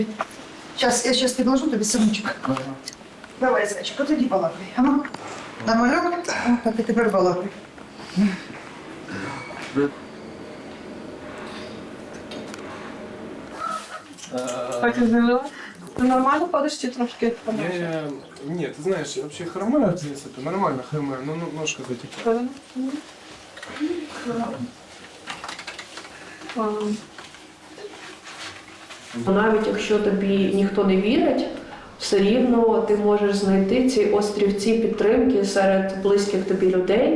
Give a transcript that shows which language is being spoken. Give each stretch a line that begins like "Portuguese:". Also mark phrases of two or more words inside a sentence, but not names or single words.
Ukrainian: Я зараз підложу тобі синочок. Давай, зайчик, от тоді балакай. Ага. Нормально? Так і тепер балакай. Так і зробила? Ти нормально ходиш чи трошки?
Russian: Нет, ты знаешь, я вообще хромаю, в принципе, нормально хромаю, но ножка затекла.
Ukrainian: Навіть якщо тобі ніхто не вірить, все рівно ти можеш знайти ці острівці підтримки серед близьких тобі людей.